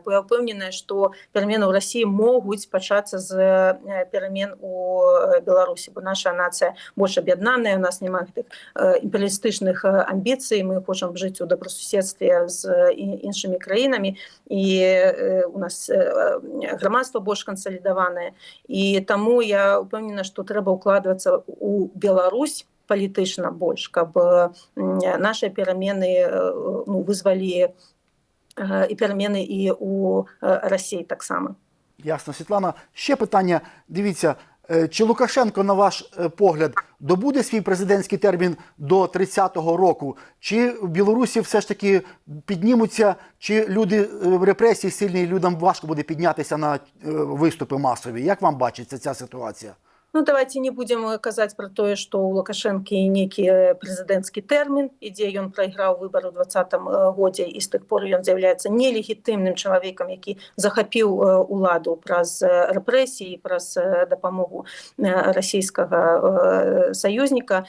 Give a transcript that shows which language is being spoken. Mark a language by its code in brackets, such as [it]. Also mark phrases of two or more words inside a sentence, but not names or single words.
[be] Бо я ўпэўненая, што перамены ў Расіі могуць пачацца з перамен у Беларусі, бо наша нацыя больш аб'яднаная, у нас няма гэтых імперыялістычных амбіцый, мы хочам жыць у добрасуседстве з іншымі краінамі, і у нас грамадства больш кансалідаванае. І таму я ўпэўнена, што трэба ўкладвацца ў Беларусь палітычна больш, каб нашыя перамены вызвалі і перамены і ў Расіі таксама. [uk] Ясно. Світлана, ще питання. Дивіться, чи Лукашенко, на ваш погляд, добуде свій президентський термін до 30-го року? Чи в Білорусі все ж таки піднімуться, чи люди в репресії сильні, людям важко буде піднятися на виступи масові? Як вам бачиться ця ситуація? [ru] Давайте не будем [be] казаць пра тое, што ў Лукашэнкі нейкі прэзідэнцкі тэрмін, ідзе ён прайграў выбары ў 2020 годзе, і з тых пор ён з'яўляецца нелегітымным чалавекам, які захапіў уладу праз рэпрэсіі, праз дапамогу расійскага саюзніка.